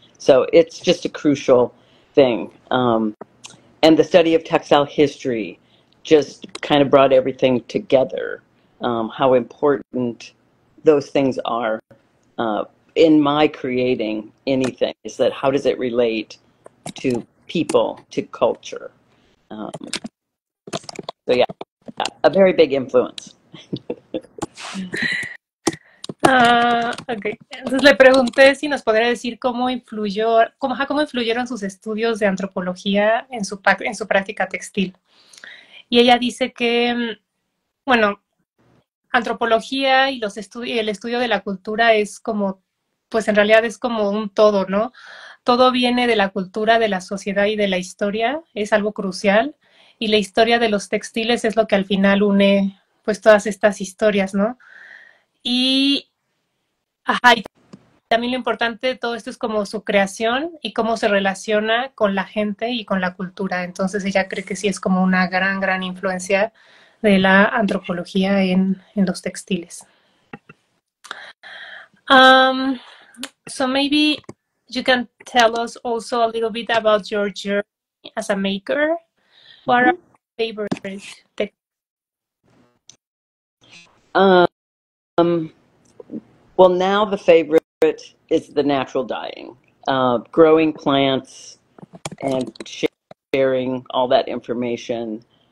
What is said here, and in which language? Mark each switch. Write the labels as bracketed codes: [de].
[en] So it's just a crucial thing. And the study of textile history just kind of brought everything together, how important those things are in my creating anything, is that how does it relate to people, to culture? So yeah, a very big influence. Okay. [es] Entonces le pregunté si nos podría decir cómo influyeron sus estudios de antropología en su práctica textil. Y ella dice que, bueno, antropología y el estudio de la cultura es como, pues en realidad es como un todo, ¿no? Todo viene de la cultura, de la sociedad y de la historia, es algo crucial. Y la historia de los textiles es lo que al final une, pues, todas estas historias, ¿no? Y también lo importante de todo esto es como su creación y cómo se relaciona con la gente y con la cultura. Entonces ella cree que sí es como una gran influencia de la antropología en los textiles. [en] So maybe you can tell us also a little bit about your journey as a maker. What are your favorite textiles? Well, now the favorite is the natural dyeing, growing plants and sharing all that information.